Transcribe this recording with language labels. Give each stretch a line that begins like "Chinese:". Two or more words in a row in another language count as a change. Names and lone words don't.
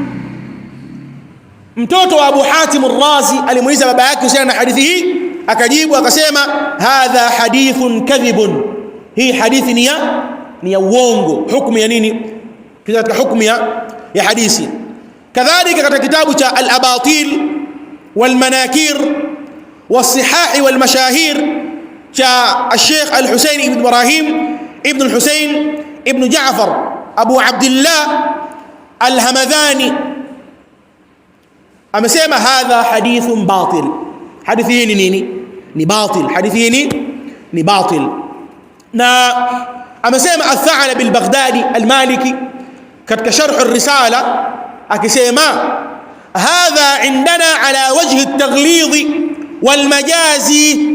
Swahili: Mtoto wa Abu Hatim Ar-Razi alimuuliza baba yake kuhusiana na hadithi hii, akajibu akasema,
Arabic: هذا حديث كذب,
Swahili: hii hadithi ni ya uongo. Hukumu ya nini katika hukumu ya hadithi? Kadhalika katika kitabu cha Al-Abatil wal-Manakir was-Sihah wal-Mashahir cha Sheikh Al-Husayn ibn Ibrahim ibn Al-Husayn ibn Ja'far Abu Abdullah Al-Hamadhani amesema
Arabic: هذا حديث باطل.
Swahili: Hadithi hii ni nini? Ni batil. Hadithi hii ni batil. Na amesema Ath-Tha'labi al-Baghdadi al-Maliki katika sharh ar-Risala akisema
Arabic: هذا عندنا على وجه التغليظ والمجاز.